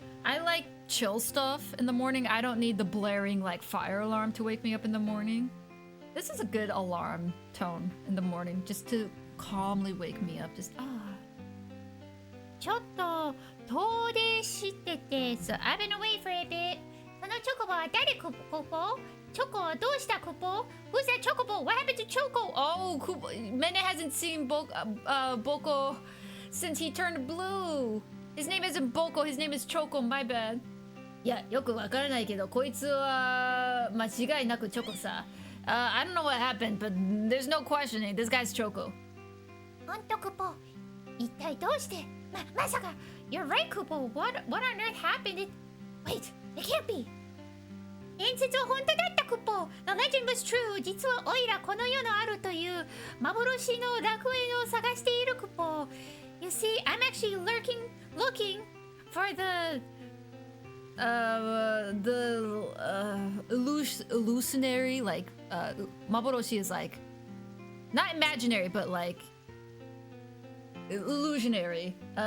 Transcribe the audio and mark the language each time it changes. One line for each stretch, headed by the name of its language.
English: I like chill stuff in the morning. I don't need the blaring like fire alarm to wake me up in the morning. This is a good alarm tone in the morning just to calmly wake me up. Just
Japanese: ちょっと遠出してて。
English: So I've been away for a bit.
Japanese: そのチョコボは誰コポ？チョコはどうしたコポ？
English: Who's that Chocobo? What happened to Choco? Oh, Mene hasn't seen Boko since he turned blue. His name isn't Boko, his name is Choco, my bad.
Japanese: いや、よくわからないけど、こいつは間違いなくチョコさ。
English: I don't know what happened, but there's no questioning. This guy's Choco.
Japanese: ほんとコポ。一体どうして？まさか。
English: You're right, Kupo. What on earth happened? Wait, it can't be.
Japanese: 伝説は本当だったクポ。
English: The legend was true.
Japanese: 実はオイラこの世のあるという幻の楽園を探しているクポ。
English: You see, I'm actually looking for the illusionary, like Maboroshi is like not imaginary, but like illusionary.